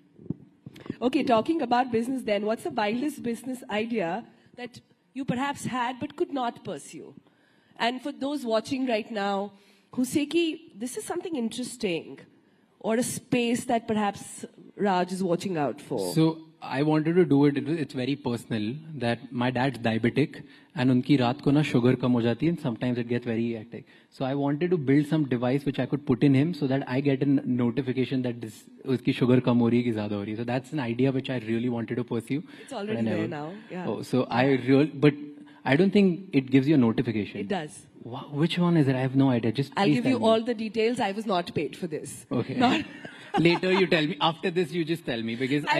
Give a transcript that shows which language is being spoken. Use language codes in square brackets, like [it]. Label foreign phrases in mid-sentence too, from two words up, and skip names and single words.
[en] Okay, talking about business then, what's the wildest business idea that you perhaps had but could not pursue? And for those watching right now who say, this is something interesting, or a space that perhaps Raj is watching out for? So I wanted to do it. It's very personal that my dad's diabetic and [hi] उनकी रात को ना शुगर कम हो जाती [en] and sometimes it gets very hectic. So I wanted to build some device which I could put in him so that I get a notification that this [hi] उसकी शुगर कम हो रही है कि ज़्यादा हो रही है [en] ki zyada ho rahi hai. So that's an idea which I really wanted to pursue. It's already there now. Yeah. Oh, so but I don't think it gives you a notification. It does. Wow, which one is it? I have no idea. Just I'll please give tell you me. all the details. I was not paid for this. Okay. Not Later you tell me. After this you just tell me because I